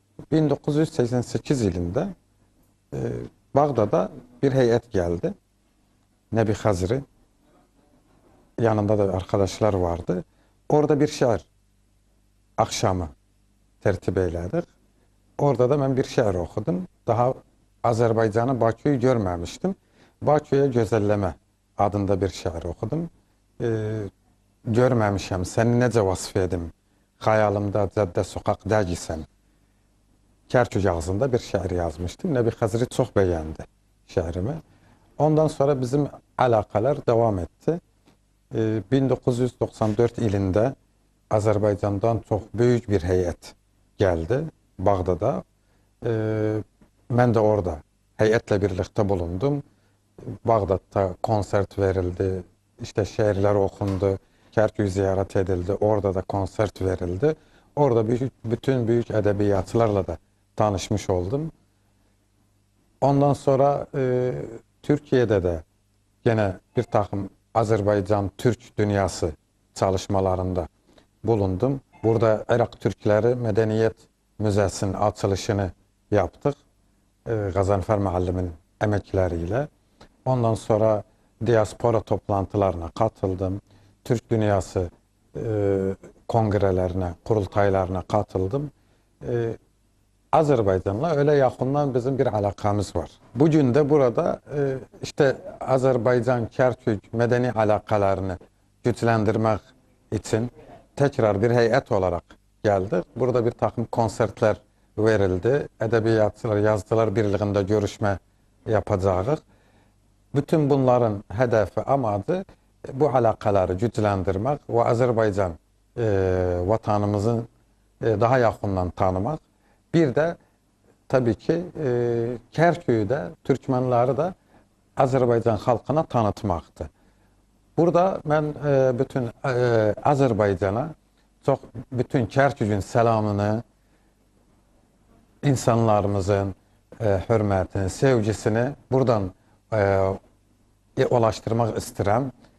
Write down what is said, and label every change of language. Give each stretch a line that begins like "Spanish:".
Azerbaijani: Bin 1988 ilində Bağdada bir heyət gəldi. Nəbi Xəzri, yanında da arkadaşlar vardı. Orada bir şeir akşamı tertib elədik. Orada da mən bir şeir oxudum. Daha Azərbaycanı, Bakıyı görməmişdim. Bakıya gözəlləmə adında bir şeir oxudum. Görməmişəm, səni necə vasf edim? Xəyalımda cəddə sokaq dəgisən. Kərkük ağzında bir şeir yazmışdım. Nəbi Xəzri çox bəyəndi şeirimi. Ondan sonra bizim əlaqələr devam etdi. 1994 ilində Azərbaycandan çox böyük bir heyət gəldi Bağdada. Mən də orada heyətlə birlikdə bulundum. Bağdadda konsert verildi, işte şeirlər oxundu, Kərkük ziyarət edildi, orada da konsert verildi. Orada bütün büyük ədəbiyyatçılarla da tanışmış oldum.
Turkish: Ondan sonra Türkiye'de de gene bir takım Azerbaycan Türk dünyası çalışmalarında bulundum. Burada Irak Türkleri Medeniyet Müzesi'nin açılışını yaptık. Gazanfer Müəllimin əməkləriyle. Ondan sonra diaspora toplantılarına katıldım. Türk dünyası kongrelerine, kurultaylarına katıldım. Azerbaycan'la öyle yakından bizim bir alakamız var. Bugün de burada işte Azerbaycan Kərkük medeni alakalarını güçlendirmek için tekrar bir heyet olarak geldik. Burada bir takım konsertler verildi. Edebiyatçılar, yazıcılar birliğinde görüşme yapacağız. Bütün bunların hedefi, amadı bu alakaları güçlendirmek ve Azerbaycan vatanımızın
Azerbaijani: daha yaxından tanımaq. Bir də tabii ki Kərköydə türkmenləri də Azərbaycan xalqına tanıtmaqdır. Burada mən bütün Azərbaycana bütün Kərkükün səlamını, insanlarımızın hörmətini, sevgisini buradan ulaşdırmaq istəyirəm.